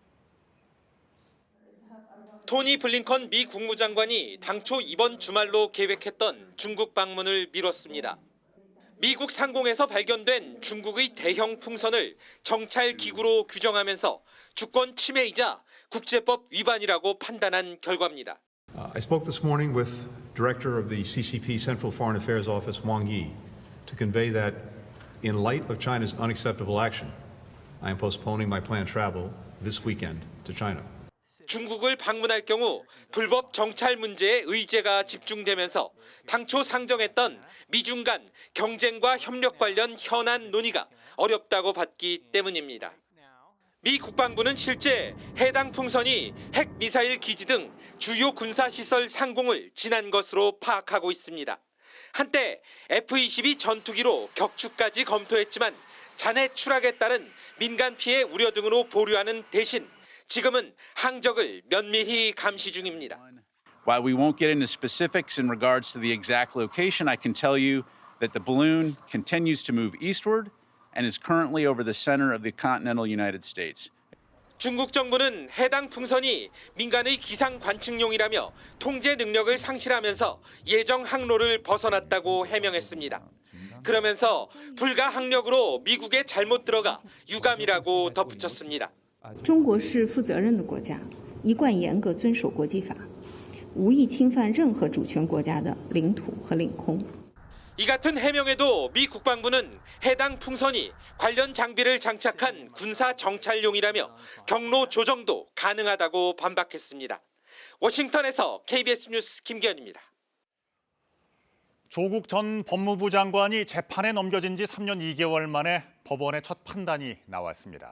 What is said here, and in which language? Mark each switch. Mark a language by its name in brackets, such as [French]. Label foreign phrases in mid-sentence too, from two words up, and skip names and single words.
[Korean] 토니 블링컨 미 국무장관이 당초 이번 주말로 계획했던 중국 방문을 미뤘습니다. 미국 상공에서 발견된 중국의 대형 풍선을 정찰 기구로 규정하면서 주권 침해이자 국제법 위반이라고 판단한 결과입니다. [English] I spoke this morning with Director of the CCP Central Foreign Affairs Office, Wang Yi, to convey that in light of China's unacceptable action, I am postponing my planned travel this weekend to China. [Korean] 중국을 방문할 경우 불법 정찰 문제에 의제가 집중되면서 당초 상정했던 미중 간 경쟁과 협력 관련 현안 논의가 어렵다고 봤기 때문입니다. 미 국방부는 실제 해당 풍선이 핵미사일 기지 등 주요 군사시설 상공을 지난 것으로 파악하고 있습니다. 한때 F-22 전투기로 격추까지 검토했지만 잔해 추락에 따른 민간 피해 우려 등으로 보류하는 대신 지금은 항적을 면밀히 감시 중입니다. [English] While we won't get into specifics in regards to the exact location, I can tell you that the balloon continues to move eastward and is currently over the center of the continental United States. [Korean] 중국 정부는 해당 풍선이 민간의 기상 관측용이라며 통제 능력을 상실하면서 예정 항로를 벗어났다고 해명했습니다. 그러면서 불가 항력으로 미국에 잘못 들어가 유감이라고 덧붙였습니다. [Chinese] 中国是负责任的国家，一贯严格遵守国际法，无意侵犯任何主权国家的领土和领空。 [Korean] 이 같은 해명에도 미 국방부는 해당 풍선이 관련 장비를 장착한 군사 정찰용이라며 경로 조정도 가능하다고 반박했습니다. 워싱턴에서 KBS 뉴스 김기현입니다. 조국 전 법무부 장관이 재판에 넘겨진 지 3년 2개월 만에 법원의 첫 판단이 나왔습니다.